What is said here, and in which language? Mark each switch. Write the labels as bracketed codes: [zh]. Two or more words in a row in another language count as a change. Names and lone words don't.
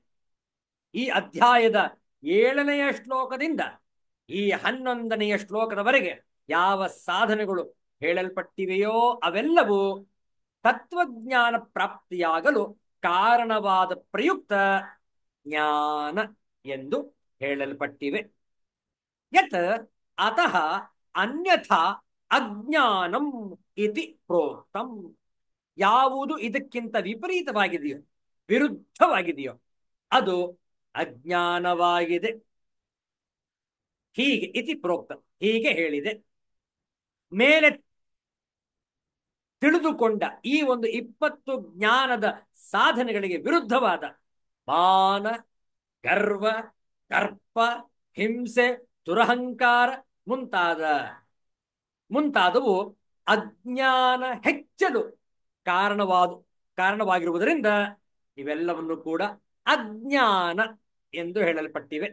[kn] ಈ ಅಧ್ಯಾಯದ 7ನೆಯ ಶ್ಲೋಕದಿಂದ ಈ 11ನೆಯ ಶ್ಲೋಕದವರೆಗೆ ಯಾವ ಸಾಧನೆಗಳು ಹೇಳಲ್ಪಟ್ಟಿವೆಯೋ ಅವೆಲ್ಲವೂ ತತ್ವಜ್ಞಾನ ಪ್ರಾಪ್ತಿಯಾಗಲು ಕಾರಣವಾದ ಪ್ರಯುಕ್ತ ಜ್ಞಾನ ಎಂದು ಹೇಳಲ್ಪಟ್ಟಿವೆ. [sa] ಯತ್ ಅತಃ ಅನ್ಯಥಾ ಅಜ್ಞಾನಂ ಇತಿ ಪ್ರೋಕ್ತಂ, [kn] ಯಾವುದು ಇದಕ್ಕಿಂತ ವಿಪರೀತವಾಗಿದೆಯೋ, ವಿರುದ್ಧವಾಗಿದೆಯೋ ಅದು ಅಜ್ಞಾನವಾಗಿದೆ. ಹೀಗೆ [sa] ಇತಿ ಪ್ರೋಕ್ತ, [kn] ಹೀಗೆ ಹೇಳಿದೆ. ಮೇಲೆ ತಿಳಿದುಕೊಂಡ ಈ ಒಂದು 20 ಜ್ಞಾನದ ಸಾಧನೆಗಳಿಗೆ ವಿರುದ್ಧವಾದ ಮಾನ, ಗರ್ವ, ದರ್ಪ, ಹಿಂಸೆ, ದುರಹಂಕಾರ ಮುಂತಾದವು ಅಜ್ಞಾನ ಹೆಚ್ಚಲು ಕಾರಣವಾಗಿರುವುದರಿಂದ ಇವೆಲ್ಲವನ್ನು ಕೂಡ ಅಜ್ಞಾನ ಎಂದು ಹೇಳಲ್ಪಟ್ಟಿವೆ.